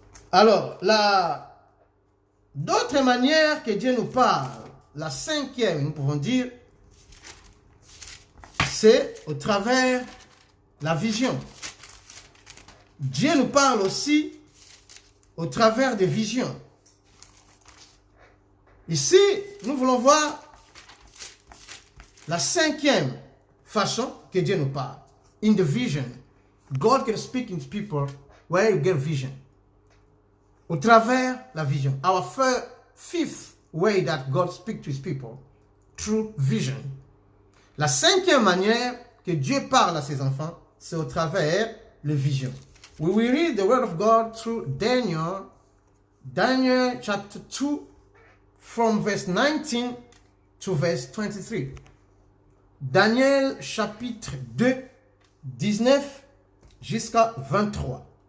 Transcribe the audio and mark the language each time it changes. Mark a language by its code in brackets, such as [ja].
[fr] Alors, d'autres manières que Dieu nous parle, la cinquième, nous pouvons dire, c'est au travers la vision. Dieu nous parle aussi au travers des visions. Ici, nous voulons voir la cinquième façon que Dieu nous parle. [en] In the vision, God can speak to people where you get vision. [fr] Au travers la vision. [en] Our fifth way that God speaks to his people, through vision. [fr] La cinquième manière que Dieu parle à ses enfants, c'est au travers les visions. [en] We will read the word of God through Daniel chapter 2, from verse 19 to verse 23. [fr] Daniel chapitre 2, 19 jusqu'à 23.